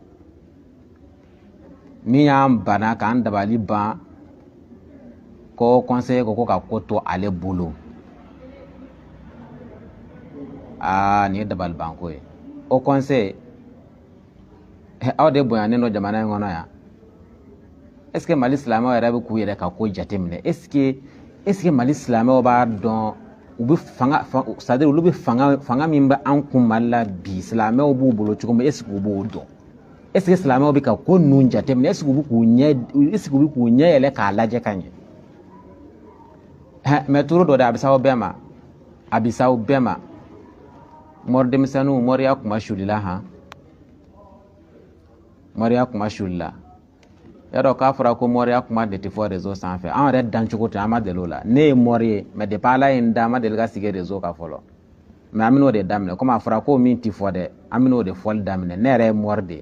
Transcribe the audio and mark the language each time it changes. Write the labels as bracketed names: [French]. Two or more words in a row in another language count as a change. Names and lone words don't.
[Bambara] Min y'an bana k'an dabali ban ko conseiller ko ka ko to ale bolo nin ye dabali banko ye. O conseil aw de bonyanen don jamana in kɔnɔ yan [French] est-ce que [Bambara] Mali silamɛw yɛrɛ bɛ k'u yɛrɛ ka ko jateminɛ [French] est-ce que [Bambara] Mali silamɛw b'a dɔn u bɛ fanga c'est-à-dire olu bɛ fanga min bɛ an kun Mali la bi silamɛw b'u bolo cogo min [French] est-ce que [Bambara] u b'o dɔn. [French] Est-ce que [Bambara] silamɛw bɛ ka ko ninnu jateminɛ est-ce que u bɛ k'u ɲɛ yɛlɛ k'a lajɛ ka ɲɛ. Mais turu dɔ de a bɛ s'aw bɛɛ ma mɔri denmisɛnninw mɔriya kuma sulila mɔriya kuma sulila yarɔ k'a fɔra ko mɔriya kuma de tɛ fɔ réseau sanfɛ an yɛrɛ dancogo tɛ an ma deli o la ne ye mɔri ye [French] mais depuis [Bambara] ala ye n da an ma deli ka sigi réseau kan fɔlɔ mais an bɛn'o de daminɛ komi a fɔra ko min tɛ fɔ dɛ an bɛn'o de fɔli daminɛ ne yɛrɛ ye mɔri de ye.